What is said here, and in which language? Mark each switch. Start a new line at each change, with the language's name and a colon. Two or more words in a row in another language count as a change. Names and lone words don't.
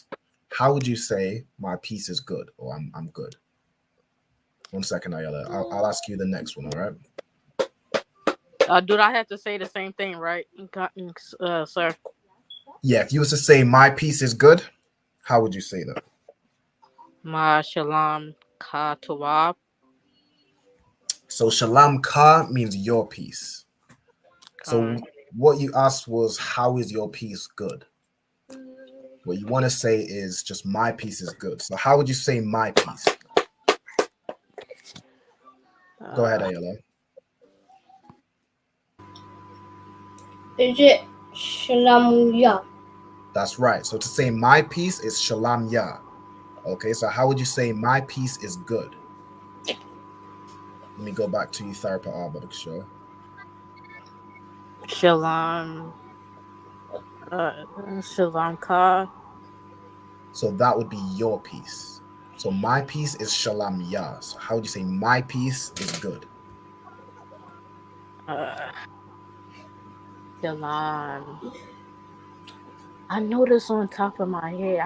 English: How would you say my piece is good, or I'm good? 1 second, Ayala. I'll ask you the next one, all right? Do I have to say the same thing, right? Sir. Yeah, if you was to say my piece is good, how would you say that?
Hebrew: Ma shalom ka.
English: So
Hebrew: Shalam Ka
English: means your piece. So Con. what you asked was, how is your piece good? What you want to say is just my piece is good. So how would you say my piece? Go ahead, Ayala. Is it Shalamuya? That's right. So to say my piece is
Hebrew: Shalam Ya.
English: Okay, so how would you say my piece is good? Let me go back to you, Tharpa Arbok show.
Hebrew: Shalom. Shalom ka.
English: So that would be your piece. So my piece is
Hebrew: Shalam Ya.
English: So how would you say my piece is good? Uh, Shalom. I know this on top of my head.